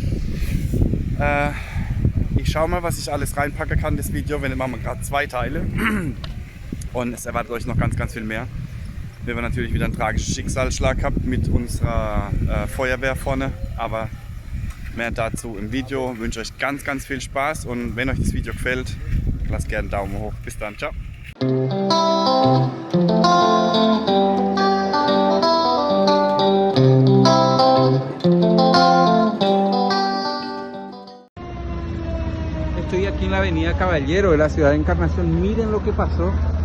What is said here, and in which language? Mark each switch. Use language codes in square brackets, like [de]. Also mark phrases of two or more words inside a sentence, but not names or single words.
[de] Ich schaue mal, was ich alles reinpacken kann, das Video, wenn machen wir gerade 2 Teile und es erwartet euch noch ganz viel mehr. Wir haben natürlich wieder einen tragischen Schicksalsschlag gehabt mit unserer Feuerwehr vorne, aber mehr dazu im Video. Ich wünsche euch ganz viel Spaß und wenn euch das Video gefällt, lasst gerne einen Daumen hoch. Bis dann, ciao! [es] Estoy aquí en la Avenida Caballero de la ciudad de Encarnación, miren lo que pasó.